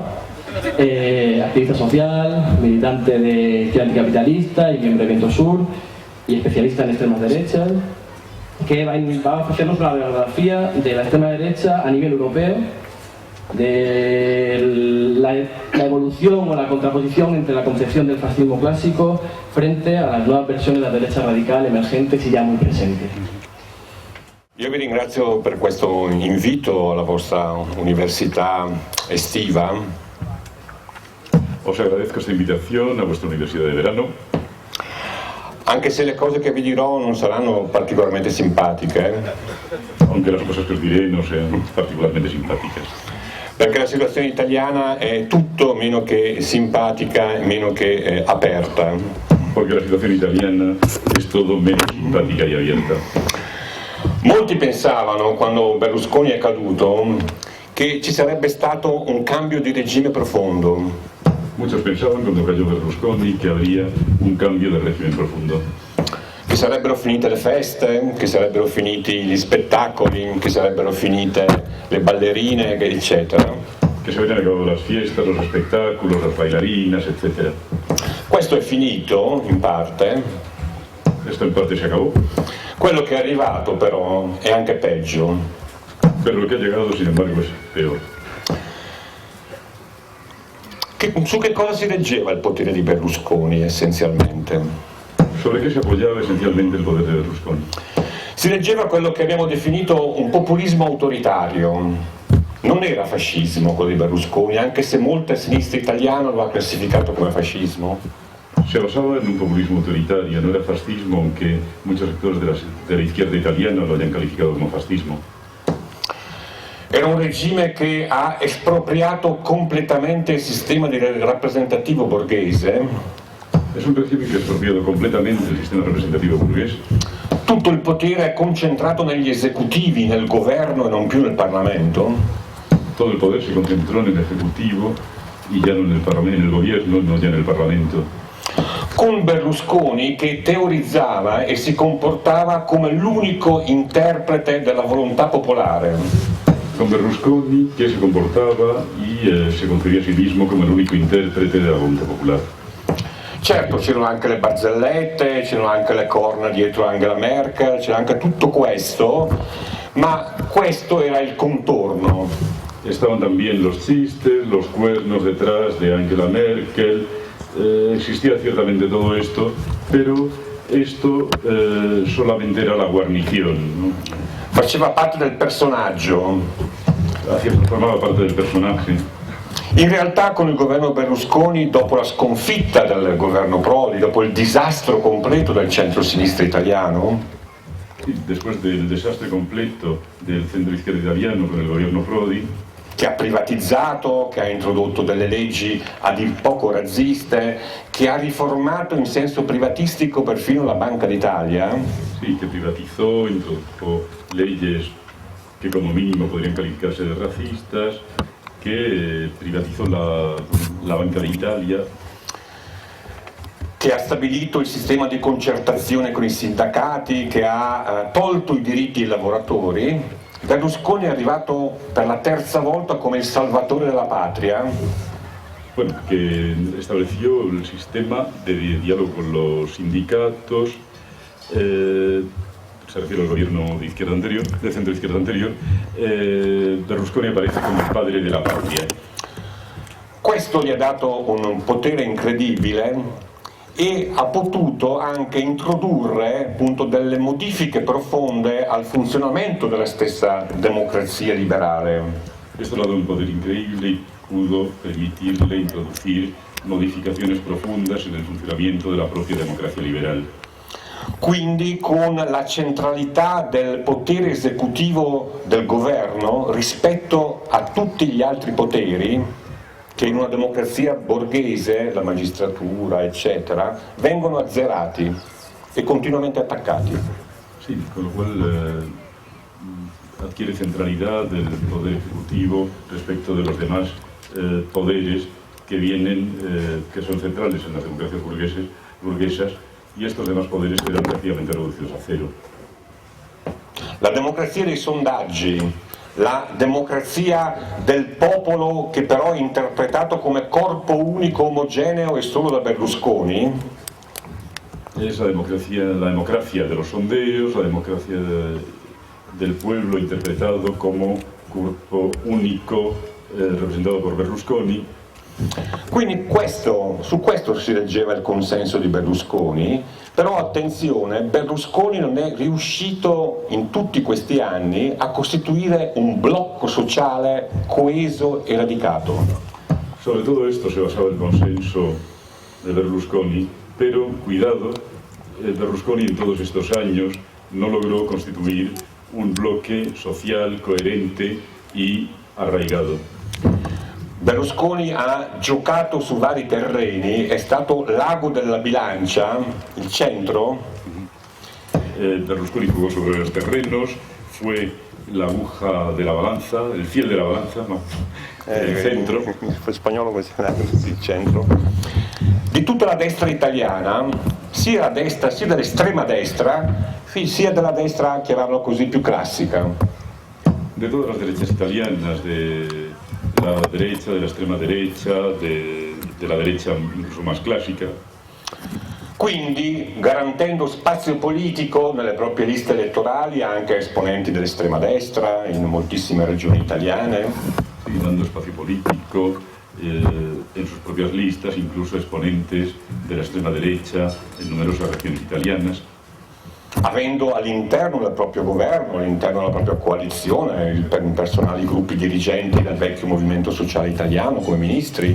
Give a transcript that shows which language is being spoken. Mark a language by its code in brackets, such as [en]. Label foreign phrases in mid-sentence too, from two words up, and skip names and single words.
[es] Activista social, militante de Izquierda Anticapitalista y miembro de Viento Sur, y especialista en extremas derechas, que va a ofrecernos una biografía de la extrema derecha a nivel europeo, de la evolución o la contraposición entre la concepción del fascismo clásico frente a las nuevas versiones de la derecha radical emergentes y ya muy presentes. [it] Io vi ringrazio per questo invito alla vostra università estiva. [es] Os agradezco esta invitación a vuestra universidad de verano. [it] Anche se le cose che vi dirò non saranno particolarmente simpatiche. [es] Aunque las cosas que os diré no sean particularmente simpáticas. [it] Perché la situazione italiana è tutto meno che simpatica e meno che aperta. [es] Porque la situación italiana es todo menos simpática y abierta. [it] Molti pensavano, quando Berlusconi è caduto, che ci sarebbe stato un cambio di regime profondo. [es] Muchos pensaban cuando cayó Berlusconi que habría un cambio de régimen profundo. [it] Che sarebbero finite le feste, che sarebbero finiti gli spettacoli, che sarebbero finite le ballerine, eccetera. [es] Que se habrían acabado las fiestas, los espectáculos, las bailarinas, etc. [it] Questo è finito, in parte. [es] Esto en parte se acabó. [it] Quello che è arrivato però è anche peggio. [es] Pero lo que ha llegado, sin embargo, es peor. [it] Su che cosa si reggeva il potere di Berlusconi essenzialmente? [es] ¿Sobre qué se apoyaba esencialmente el poder de Berlusconi? [it] Si reggeva quello che abbiamo definito un populismo autoritario. Non era fascismo quello di Berlusconi, anche se molta sinistra italiana lo ha classificato come fascismo. [es] Se basaba en un populismo autoritario, no era fascismo, aunque muchos sectores de la izquierda italiana lo hayan calificado como fascismo. [it] Era un regime che ha espropriato completamente il sistema rappresentativo borghese. [es] Es un régimen que ha expropiado completamente el sistema representativo burgués. [it] Tutto il potere è concentrato negli esecutivi, nel governo e non più nel Parlamento. [es] Todo el poder se concentró en el Ejecutivo y ya no en el Parlamento, en el gobierno, no ya en el Parlamento. [it] Con Berlusconi che teorizzava e si comportava come l'unico interprete della volontà popolare. [es] Con Berlusconi que se comportaba y se concebía a sí mismo como el único intérprete de la voluntad popular. [it] Certo, c'erano anche le barzellette, c'erano anche le corna dietro Angela Merkel, c'era anche tutto questo, ma questo era il contorno. [es] Estaban también los chistes, los cuernos detrás de Angela Merkel, existía ciertamente todo esto, pero esto solamente era la guarnición, ¿no? [it] Faceva parte del personaggio. [es] Formaba parte del personaje. [it] In realtà con il governo Berlusconi, dopo la sconfitta del governo Prodi, dopo il disastro completo del centro-sinistra italiano, [es] después del desastre completo del centro-izquierda italiano [it] con il governo Prodi, che ha privatizzato, che ha introdotto delle leggi a dir poco razziste, che ha riformato in senso privatistico perfino la Banca d'Italia. [es] Sí, que privatizó, introdujo leyes que como mínimo podrían calificarse de racistas, que privatizó la Banca d'Italia, [it] che ha stabilito il sistema di concertazione con i sindacati, che ha tolto i diritti ai lavoratori. Berlusconi è arrivato per la terza volta come il salvatore della patria. [es] Bueno, que estableció el sistema de diálogo con los sindicatos, se refiere al gobierno de izquierda anterior, del centro izquierda anterior. Berlusconi aparece como el padre de la patria. [it] Questo gli ha dato un potere incredibile e ha potuto anche introdurre appunto delle modifiche profonde al funzionamento della stessa democrazia liberale. [es] Esto le ha dado un poder increíble y pudo permitirle introducir modificaciones profundas en el funcionamiento de la propia democracia liberal. [it] Quindi con la centralità del potere esecutivo del governo rispetto a tutti gli altri poteri che in una democrazia borghese, la magistratura eccetera, vengono azzerati e continuamente attaccati. [es] Sí, con lo cual adquiere centralidad del poder ejecutivo respecto de los demás poderes que vienen, que son centrales en las democracias burguesas, y estos demás poderes eran prácticamente reducidos a cero. [it] La democrazia dei sondaggi, la democrazia del popolo che però è interpretato come corpo unico, omogeneo e solo da Berlusconi, [es] es la democracia de los sondeos, la democracia del pueblo interpretado como cuerpo único representado por Berlusconi. [it] Quindi su questo si reggeva il consenso di Berlusconi, però attenzione, Berlusconi non è riuscito in tutti questi anni a costituire un blocco sociale coeso e radicato. [es] Sobre todo esto se basaba el consenso de Berlusconi, pero cuidado, Berlusconi en todos estos años no logró constituir un bloque social coherente y arraigado. [it] Berlusconi ha giocato su vari terreni, è stato l'ago della bilancia, il centro. [es] Berlusconi jugó sobre los terrenos, fue la aguja de la balanza, el fiel de la balanza, no, el centro. [it] In spagnolo così, il centro. Di tutta la destra italiana, sia dell'estrema destra, sia della destra, chiamarlo così, più classica. [es] De todas las derechas italianas, de la derecha, de la extrema derecha, de la derecha incluso más clásica. [it] Quindi garantendo spazio politico nelle proprie liste elettorali anche a esponenti dell'estrema destra in moltissime regioni italiane. [es] Sí, dando espacio político en sus propias listas, incluso exponentes de la extrema derecha en numerosas regiones italianas. [it] Avendo all'interno del proprio governo, all'interno della propria coalizione, personali gruppi dirigenti del vecchio movimento sociale italiano come ministri.